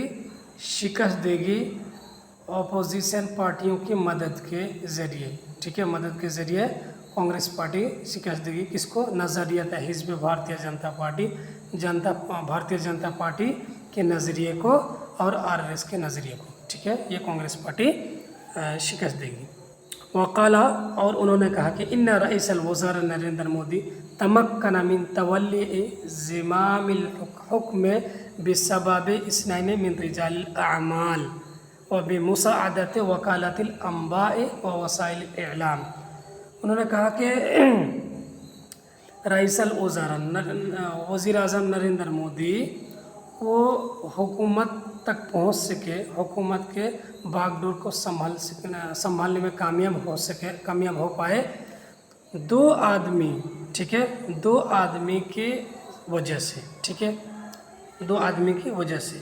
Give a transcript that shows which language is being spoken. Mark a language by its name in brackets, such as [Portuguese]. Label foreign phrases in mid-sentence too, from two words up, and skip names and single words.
[Urdu] شکست دے گی اپوزیشن پارٹیوں کی مدد کے ذریعے، ٹھیک ہے، مدد کے ذریعے کانگریس پارٹی شکست دے گی، کس کو؟ [Arabic] نظریت حزب [Urdu] بھارتیہ جنتا پارٹی، بھارتیہ جنتا پارٹی کے نظریے کو اور RSS کے نظریے کو، ٹھیک ہے، یہ کانگریس پارٹی شکست دے گی۔ [Arabic] وقالا، [Urdu] اور انہوں نے کہا کہ [Arabic] ان رئیس الوزراء نریندر مودی تمکن من تولی زمام الحکم بسبب اثنین من رجال الاعمال و بمساعدت وکالت الانباء و وسائل الاعلام. [Urdu] انہوں نے کہا کہ [Arabic] رئیس الوزراء [Urdu] وزیر اعظم نریندر مودی وہ حکومت تک پہنچ سکے، حکومت کے باغ ڈور کو سنبھالنے میں کامیاب ہو پائے دو آدمی، ٹھیک ہے، دو آدمی کی وجہ سے، ٹھیک ہے، دو آدمی کی وجہ سے.